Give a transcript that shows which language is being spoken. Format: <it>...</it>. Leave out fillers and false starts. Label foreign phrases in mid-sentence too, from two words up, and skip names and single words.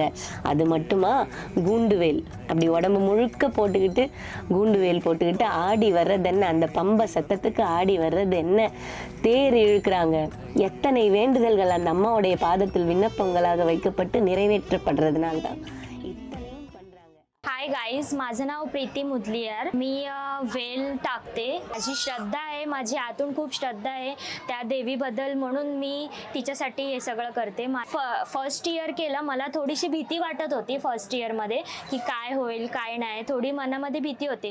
<ta>அது மட்டுமா, கூண்டு வேல் அப்படி உடம்பு முழுக்க போட்டுக்கிட்டு கூண்டு வேல் போட்டுக்கிட்டு ஆடி வர்றது என்ன, அந்த பம்பை சத்தத்துக்கு ஆடி வர்றது என்ன, தேர் இழுக்கிறாங்க. எத்தனை வேண்டுதல்கள் அந்த அம்மாவுடைய பாதத்தில் விண்ணப்பங்களாக வைக்கப்பட்டு நிறைவேற்றப்படுறதுனால தான் இத்தனையும் பண்றாங்க.</ta> <en>hi guys,</en> <mr>माझं नाव प्रीती मुदलियार. मी वेल टाकते. माझी श्रद्धा आहे, माझी आतून खूप श्रद्धा आहे त्या देवीबद्दल, म्हणून मी तिच्यासाठी हे सगळं करते.</mr> <en>first year</en> <mr>केलं, मला थोडीशी भीती वाटत होती फर्स्ट इयरमध्ये की काय होईल काय नाही, थोडी मनामध्ये भीती होती.</mr>